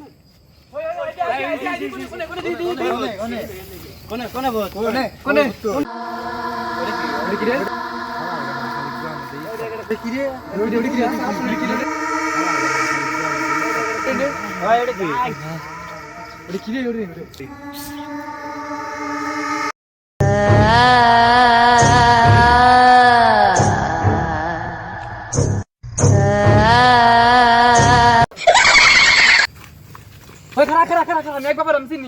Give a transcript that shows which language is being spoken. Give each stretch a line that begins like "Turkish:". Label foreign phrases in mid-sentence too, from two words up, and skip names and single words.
Bangla: ওই ওই ওই কোনে কোনে দি দি। কোনে কোনে ভূত? কোনে কোনে। ওরে কি রে? কি রে? ওরে ওরে কি রে? ওরে কি রে? ভাই এটা কি? ওরে কি রে? ওরে ওরে। ওই খারা খারা খারা খারা, আমি একবার আমি চিনি।